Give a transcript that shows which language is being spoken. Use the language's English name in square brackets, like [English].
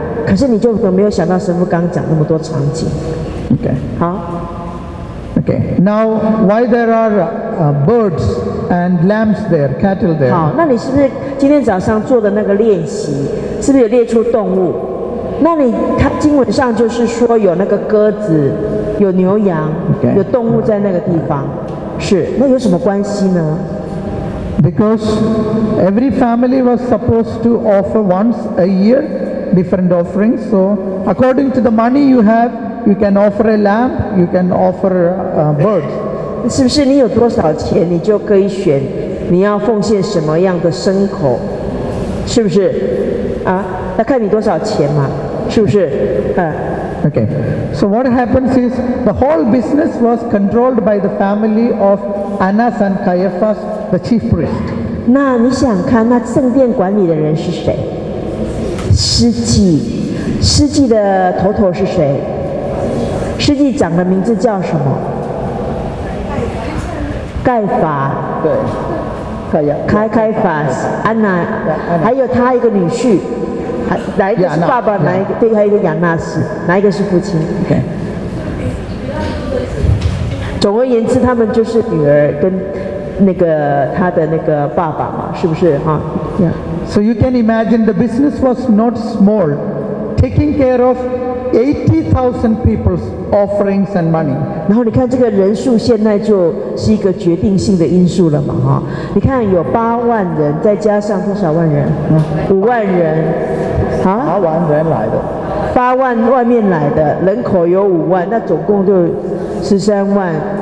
[Chinese] 可是你就没有想到神父刚讲那么多场景。 [English] Okay. [Chinese] 好。 [English] Okay. Now, why there are birds and lambs there, cattle there? [Chinese] 好，那你是不是今天早上做的那个练习，是不是有列出动物？那它经文上就是说有那个鸽子，有牛羊， [English] Okay. [Chinese] 有动物在那个地方，是，那有什么关系呢？ [English] Because every family was supposed to offer once a year different offerings. So according to the money you have, you can offer a lamb, you can offer birds. [Chinese] 是不是你有多少钱，你就可以选你要奉献什么样的牲口？是不是？啊，要看你多少钱嘛，是不是？ [English] Okay. So what happens is the whole business was controlled by the family of Annas and Caiaphas, the chief priest. [Chinese] 那你想看，那圣殿管理的人是谁？司祭，司祭的头是谁？司祭长的名字叫什么？盖法。对。开法，安娜，还有他一个女婿，哪一个是爸爸？哪一个？对，还有一个亚纳斯，哪一个是父亲？ [English] Okay. [Chinese] 总而言之，他们就是女儿跟那个他的那个爸爸嘛，是不是哈？ [English] Yeah. So you can imagine the business was not small, taking care of 80,000 people's offerings and money. [Chinese] 然后你看这个人数现在就是一个决定性的因素了嘛哈？你看有8万人，再加上多少万人？5万人，啊 8万人来的。 8万外面来的，人口有5万，那总共就13万。